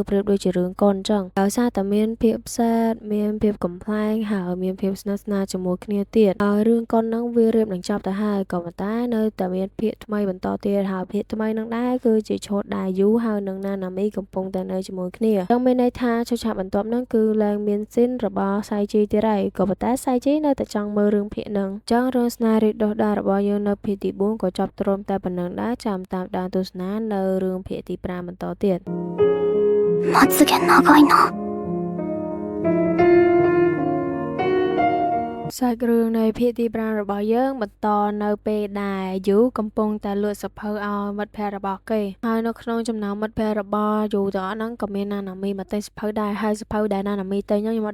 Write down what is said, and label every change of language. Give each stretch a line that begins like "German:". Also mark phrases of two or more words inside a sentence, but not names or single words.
Khmer: ប្រៀបដូចជារឿងកូនអញ្ចឹងដោយសារតែមានភាពសែតមានភាពកំ ប្លែងហើយមានភាពស្និទ្ធស្នាលជាមួយគ្នាទៀតហើយរឿងកុនហ្នឹងវារៀបនឹងចប់ទៅហើយក៏ប៉ុន្តែនៅតែមានភាគថ្មីបន្តទៀតហើយភាគថ្មីនឹងដែរគឺជាឈុតដែលយូហើយនឹងណាណាមីកំពុងតែនៅជាមួយគ្នាចឹងមានន័យថាឈុតឆាកបន្ទាប់ហ្នឹងគឺឡើងមានស៊ីនរបស់សៃជីទៀតហើយក៏ប៉ុន្តែសៃជីនៅតែចង់មើលរឿងភាគហ្នឹងចឹងរឿងស្នេហ៍រីកដុះដាលរបស់យើងនៅភាគទី4ក៏ចប់ត្រឹមតែប៉ុណ្្នឹងដែរចាំតាមដានទស្សនានៅរឿងភាគទី5បន្តទៀត
Japanese: まつげ長いな
Khmer: សាច់រឿងនៃភាគទី5របស់យើងបន្តនៅពេលដែលយូកំពុងតែលក់សភៅឲ្យមិត្តភ័ក្តិរបស់គេហើយនៅក្នុងចំណោមមិត្តភ័ក្តិរបស់យូទាំងអស់ហ្នឹងក៏មានណាណាមីមកទិញសភៅដែរហើយសភៅដែលណាណាមីទិញហ្នឹងខ្ញុំអត់